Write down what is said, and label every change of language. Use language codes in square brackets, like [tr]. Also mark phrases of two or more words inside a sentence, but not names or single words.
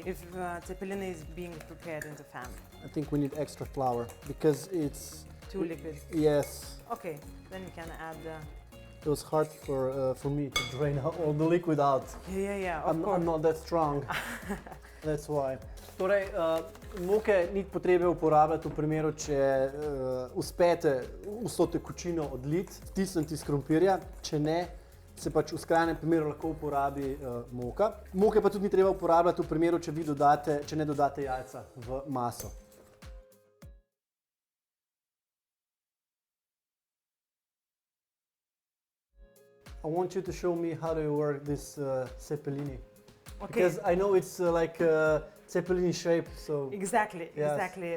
[en] If ceppeline is being prepared in the family. I think we need extra flour because it's too liquid. Yes. Okay, then we can add. It was hard for me to drain all the liquid out. Yeah. I'm not that strong. That's why. [sl] Torej, moke ni potrebe uporabljati v primeru, če uspete vso tekočino odliti, stisniti iz krompirja, če ne, se pač v skrajnem primeru lahko uporabi moka. Moke pa tudi ni treba uporabljati v primeru, če ne dodate jajca v maso. [en] I want you to show me how do you work this ceppeline. Okay. Because I know it's like ceppeline shape, so... Exactly, yes. Exactly.